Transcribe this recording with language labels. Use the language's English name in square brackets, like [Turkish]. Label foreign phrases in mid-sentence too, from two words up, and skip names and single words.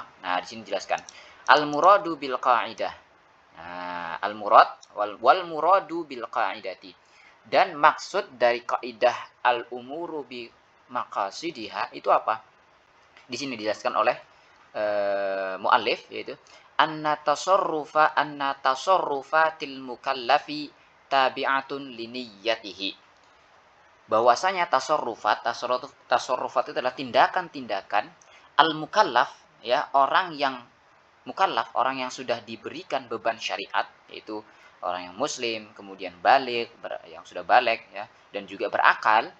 [Indonesian] Nah, di sini dijelaskan. [Arabic] المراد بالقاعدة. Nah, المراد والمراد بالقاعدة. [Indonesian] Dan maksud dari kaidah [Arabic] الأمور بمقاصدها [Indonesian] itu apa? Di sini dijelaskan oleh muallif, yaitu [Arabic] أن تصرفات المكلف تابعة لنيته. [Indonesian] Bahwasanya tasarrufat itu adalah tindakan-tindakan al-mukallaf, ya, orang yang mukallaf, orang yang sudah diberikan beban syariat, yaitu orang yang muslim, kemudian balik, yang sudah balik, ya, dan juga berakal.